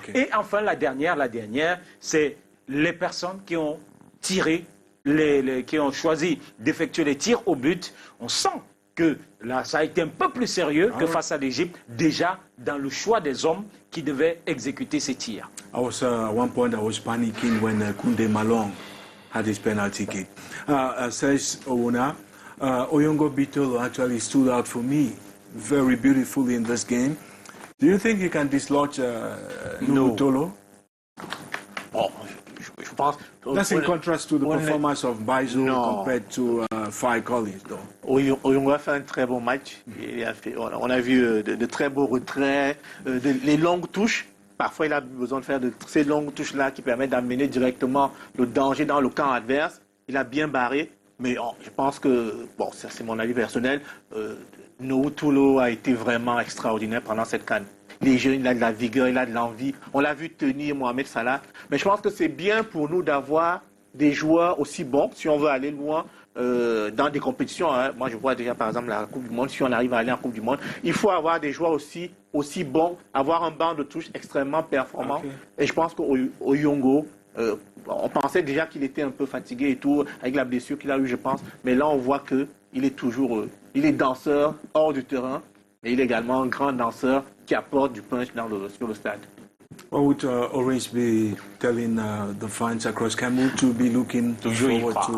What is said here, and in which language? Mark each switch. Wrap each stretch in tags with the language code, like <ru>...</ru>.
<fr>Et enfin, la dernière, c'est les personnes qui ont tiré, qui ont choisi d'effectuer les tirs au but. On sent que là, ça a été un peu plus sérieux que face à l'Égypte, déjà dans le choix des hommes qui devaient exécuter ces tirs.</fr> <en>At one point, I was panicking when Koundé Malong had his penalty kick. Says Owona, Oyongo Bitolo actually stood out for me very beautifully in this game. Do you think he can dislodge Nuhu Tolo?</en> <fr>Bon, je pense...</fr> <en>That's in contrast to the performance of Baizo compared to Faye Collins, though.</en> <fr>Oyongo a fait un très bon match. On a vu de très beaux retraits, les longues touches. Parfois, il a besoin de faire de ces longues touches-là qui permettent d'amener directement le danger dans le camp adverse. Il a bien barré, mais je pense que, bon, ça c'est mon avis personnel, Nuhu Tolo a été vraiment extraordinaire pendant cette CAN. Il est jeune, il a de la vigueur, il a de l'envie. On l'a vu tenir Mohamed Salah. Mais je pense que c'est bien pour nous d'avoir des joueurs aussi bons, si on veut aller loin dans des compétitions. Hein. Moi, je vois déjà, par exemple, la Coupe du Monde. Si on arrive à aller en Coupe du Monde, il faut avoir des joueurs aussi bons, avoir un banc de touche extrêmement performant. Okay. Et je pense qu'Oyongo, on pensait déjà qu'il était un peu fatigué et tout, avec la blessure qu'il a eue, je pense. Mais là, on voit qu'il est toujours... il est danseur hors du terrain, mais il est également un grand danseur qui apporte du punch sur le stade.</fr> <en>What would Orange be telling the fans across Cameroon to be looking forward to?</en>